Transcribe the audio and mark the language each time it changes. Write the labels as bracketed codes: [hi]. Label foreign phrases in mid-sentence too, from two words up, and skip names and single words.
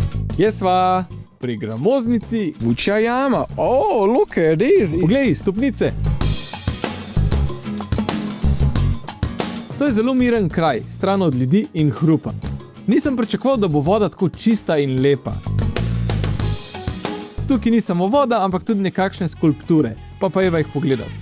[sl] Kje sva? Pri gramoznici. Vučja jama. [en] Oh, look at this. [sl] Poglej, stopnice. To je zelo miren kraj, stran od ljudi in hrupa. Nisem pričakoval, da bo voda tako čista in lepa. Tukaj ni samo voda, ampak tudi nekakšne skulpture, pa jih pogledati.